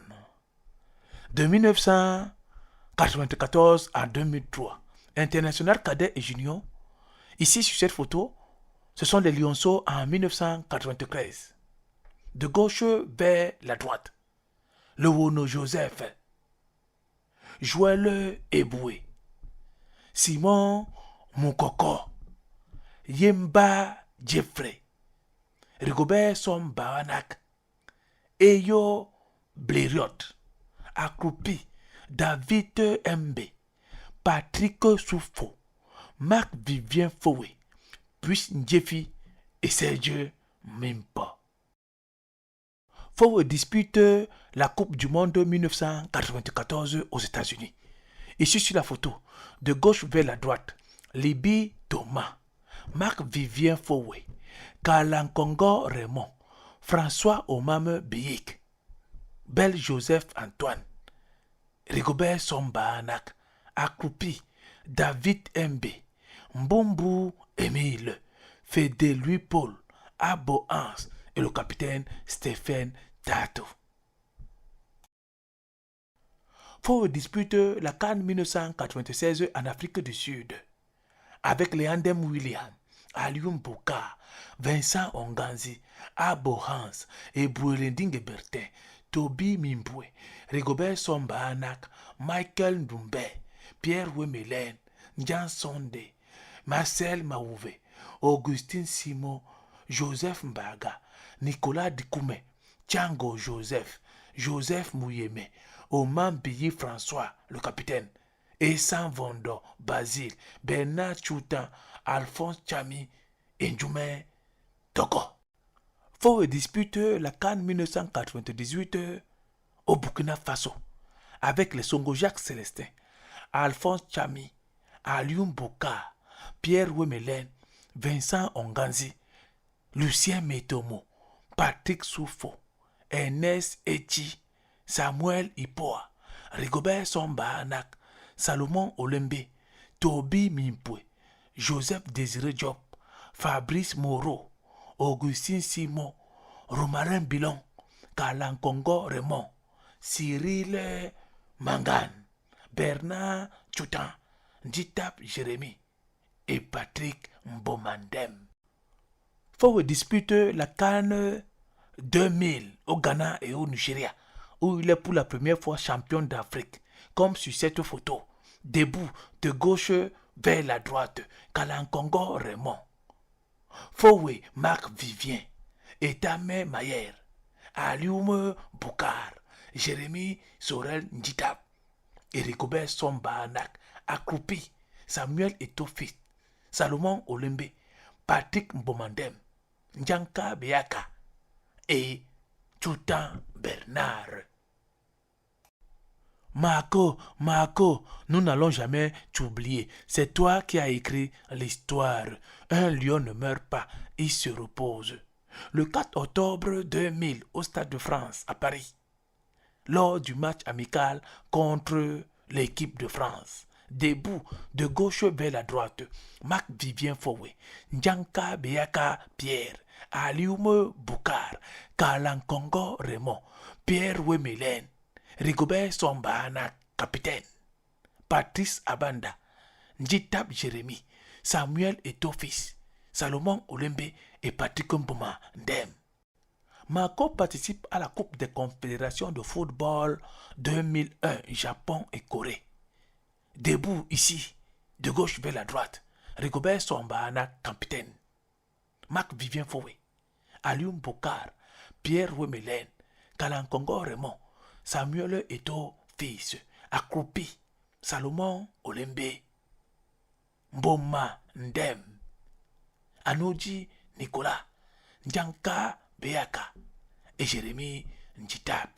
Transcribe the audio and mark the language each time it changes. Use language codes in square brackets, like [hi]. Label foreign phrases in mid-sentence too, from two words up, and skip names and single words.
[fr] De 1994 à 2003, international cadet et junior. Ici sur cette photo, ce sont les Lionceaux en 1993. De gauche vers la droite, le Wono Joseph, Joël Eboué, Simon Moukoko, Yemba Jeffrey, Rigobert Sombanak, Eyo Blériot, Accroupi, David Mbe, Patrick Soufo, Marc-Vivien Foé, Puss Ndiefi et Serge Mimpa. Faut dispute la Coupe du Monde 1994 aux États-Unis. Ici sur la photo, de gauche vers la droite, Libby Thomas, Marc-Vivien Fowé, Kalankongo Raymond, François Omame Biyik, Bel Joseph Antoine, Rigobert Sombanak, Accroupi, David Mb, Mbombu Émile, Fédé Louis Paul, Abo Hans et le capitaine Stéphane Tato. Faut dispute la CAN 1996 en Afrique du Sud avec Leandem William, Alioum Boka, Vincent Onganzi, Abo Hans et Bouelending Bertin, Toby Mimbwe, Rigobert Sombanak, Michael Ndumbe, Pierre Wemelen, Jean Sonde, Marcel Maouve, Augustine Simon, Joseph Mbaga, Nicolas Dikoume, Tchango Joseph, Joseph Mouyeme, Oman Biyi François, le capitaine, Essan Vondo, Basile, Bernard Choutan, Alphonse Chami, Ndjoumen Togo. Faut dispute la CAN 1998 au Burkina Faso avec les Songo-Jacques Célestin, Alphonse Chami, Alioum Boka, Pierre Wemelen, Vincent Onganzi, Lucien Metomo, Patrick Soufo, Ernest Echi, Samuel Ipoa, Rigobert Sombanak, Salomon Olembe, Toby Mimpwe, Joseph Désiré Diop, Fabrice Moreau, Augustine Simon, Romarin Bilon, Kalankongo Raymond, Cyril Mangan, Bernard Choutan, Nditap Jérémy et Patrick Mbomandem. Faut dispute la CAN 2000 au Ghana et au Nigeria, où il est pour la première fois champion d'Afrique, comme sur cette photo, debout de gauche vers la droite, Kalankongo Raymond, Fowé Marc-Vivien, Etame Mayer, Alioum Boukar, Jérémy Sorel Nditap, Rigobert Sombanak, Accroupi, Samuel Etofit, Salomon Olembe, Patrick Mbomandem, Njanka Beaka et Choutan Bernard. Marco, nous n'allons jamais t'oublier. C'est toi qui as écrit l'histoire. Un lion ne meurt pas, il se repose. Le 4 octobre 2000, au Stade de France, à Paris, lors du match amical contre l'équipe de France, debout de gauche vers la droite, Marc-Vivien Fowé, Njanka Beaka Pierre, Alioum Boukar, Kalankongo Raymond, Pierre Wemelen, Rigobert Sombanak, capitaine, Patrice Abanda, Nditap Jérémy, Samuel Etofis, Salomon Olembe et Patrick Mboma Ndem. Marco participe à la Coupe des Confédérations de football 2001, Japon et Corée. Debout ici, de gauche vers la droite, Rigobert Sombanak, capitaine, Marc-Vivien Fowé, Alioum Boukar, Pierre Wemelen, Kalankongo Raymond, Samuel Eto fils, Accroupi, Salomon Olembe, Mboma Ndem, Anoji Nicolas, Njanka Beaka et Jérémy Nditap.